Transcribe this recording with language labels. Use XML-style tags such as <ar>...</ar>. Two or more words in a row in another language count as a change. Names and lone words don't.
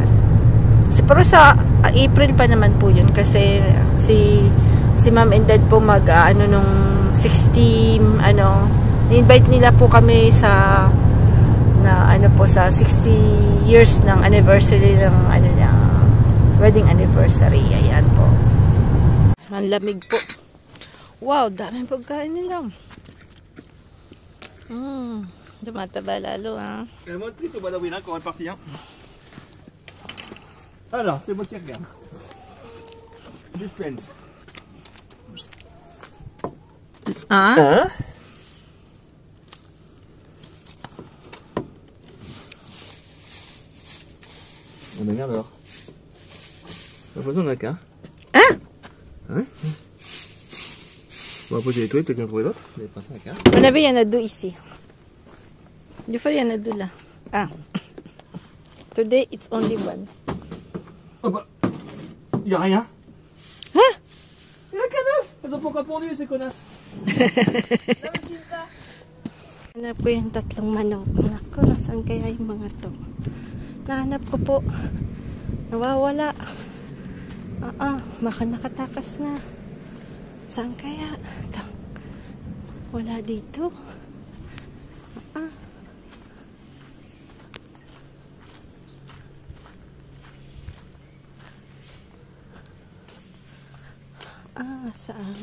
<tl>So, pero sa April pa naman po yun kasi si</tl> <en>mom and dad</en> <tl>po nung 60 invite nila po kami sa sa 60 years ng anniversary ng wedding anniversary. Ayan po. Ang lamig po. Wow, daming pagkain nila. Tumataba lalo, ha.</tl> <fr>Moi triste au bois d'avril quand on est parti. Alors, c'est moi qui regarde. Dispense. Ah? On regarde alors. J'ai l'impression qu'on a qu'un. Hein? Ouais. On va poser les toilettes, peut-être qu'on trouve d'autres. Mais pas ça, qu'un. On avait, il y en a 2 ici. Des fois, il y en a 2 là. Ah.</fr> <en>Today, it's only 1.</en> <fr>Oh bah. Y'a rien. Hein? Il y a qu'un œuf. Elles ont pas encore pondu, ces connasses.</fr> <tl>Hanap ko yung 3 manok. Naku, nasaan kaya yung mga to? Nahanap ko po. Nawawala. Baka nakatakas na. Saan kaya? Ito. Wala dito. Saan?</tl>